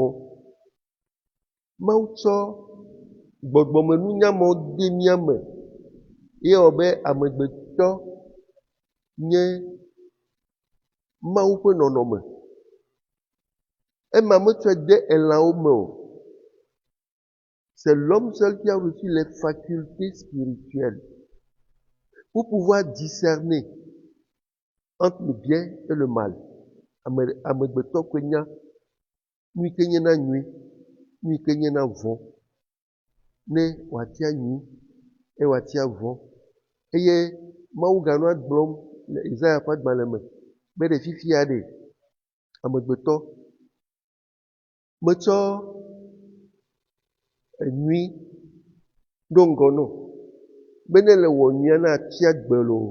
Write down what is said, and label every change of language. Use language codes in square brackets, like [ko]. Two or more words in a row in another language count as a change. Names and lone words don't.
[ee] Mawu tsɔ gbɔgbɔme nunya mɔ de mía me ye wɔ be amegbetɔ nye Mawu ƒe nɔnɔme. Ema metsɔe de elãwo me o. [fr] C'est l'homme seul qui a reçu les facultés spirituelles pour pouvoir discerner entre le bien et le mal. [ee] Amegbetɔ koe nya nu ke nye na nyui, nu ke nye na vɔ, ne wòatia nyui, eye wòatia vɔ. Eye Mawu ganɔa gblɔm le Isaiah ƒe agbalẽ me be ɖe fifia ɖe amegbetɔ metsɔ nyui ɖo ŋgɔ nɔ be ne le wɔ nyuia na atia gbe loo.